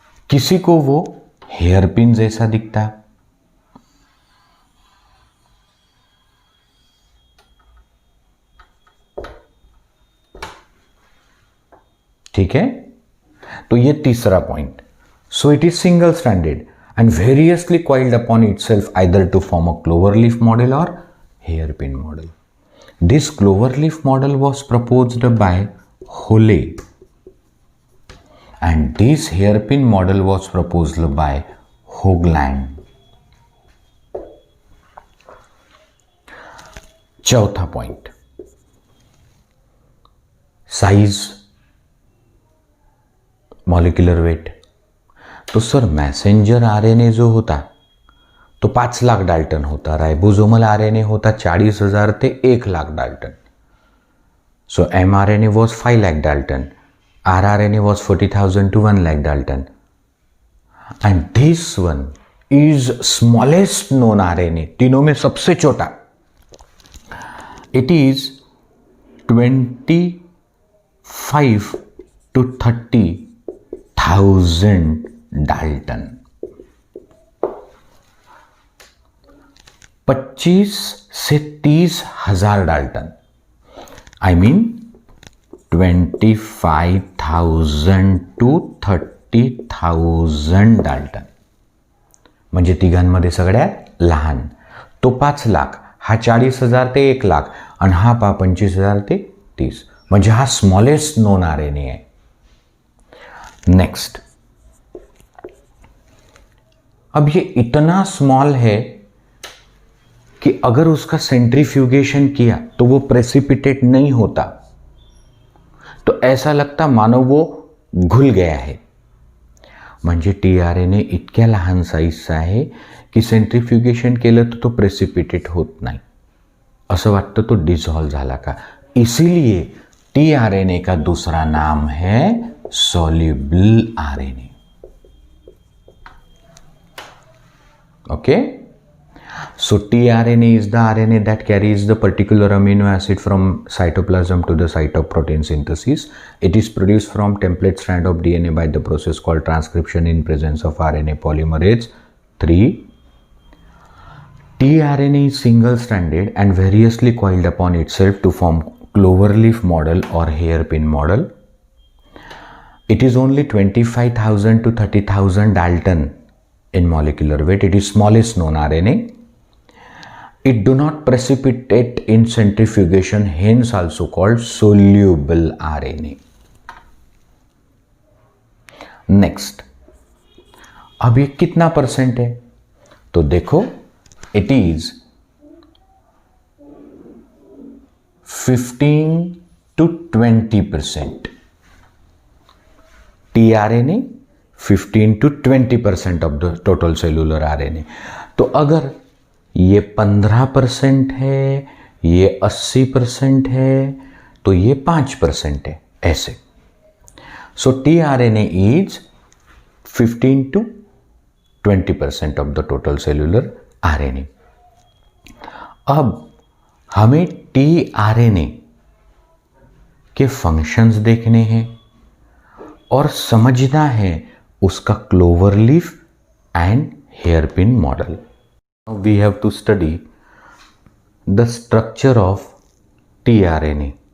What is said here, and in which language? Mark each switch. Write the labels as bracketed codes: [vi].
[hi] किसी को वो हेयरपिन जैसा दिखता है, ठीक है। तो ये तीसरा point. [en] So it is single stranded and variously coiled upon itself either to form a cloverleaf model or hairpin model. This cloverleaf model was proposed by Holle and this hairpin model was proposed by Hoagland. [hi] चौथा point, size, molecular weight. तो sir messenger RNA जो होता तो 5 lakh Dalton होता, ribosomal RNA होता 40,000 ते 1 lakh Dalton. [en] so mRNA was 5 lakh Dalton, rRNA was 40,000 to 1 lakh Dalton, and this one is smallest known RNA, [hi] तीनों में सबसे छोटा। [en] It is 25 to 30,000 Dalton, [hi] 25 से 30,000 Dalton, [en] I mean 25,000 to 30,000 Dalton, [mr] म्हणजे तिघांमध्ये सगळ्यात लहान। तो 5 लाख, हा 40,000 ते 1 लाख आणि हा 25,000 ते 30, म्हणजे हा स्मॉलेस्ट नोन आरएनए आहे। [hi] नेक्स्ट, अब ये इतना स्मॉल है कि अगर उसका सेंट्रीफ्यूगेशन किया तो वो प्रेसिपिटेट नहीं होता, तो ऐसा लगता मानो वो घुल गया है। [mr] म्हणजे टीआरएनए इतक्या लहान साईजचा आहे की सेंट्रीफ्युगेशन केलं तर तो प्रेसिपिटेट होत नाही, असं वाटतं तो डिसॉल्व झाला का। [hi] इसीलिए टीआरएनए का दूसरा नाम है soluble RNA. [en] Okay, so tRNA is the RNA that carries the particular amino acid from cytoplasm to the site of protein synthesis. It is produced from template strand of DNA by the process called transcription in presence of RNA polymerase 3. tRNA is single stranded and variously coiled upon itself to form cloverleaf model or hairpin model. It is only 25,000 to 30,000 Dalton in molecular weight. It is smallest known RNA. It do not precipitate in centrifugation, hence also called soluble RNA. [hi] Next, अब ये कितना percent है? तो देखो, [en] it is 15 to 20%. tRNA 15 to 20% of the total cellular RNA. [hi] तो अगर ये 15% है, ये 80% है, तो ये 5% है, ऐसे। [en] So tRNA is 15 to 20% of the total cellular RNA. [hi] अब हमें tRNA के फंक्शंस देखने हैं और समझना है उसका cloverleaf and hairpin model. [en] We have to study the structure of tRNA।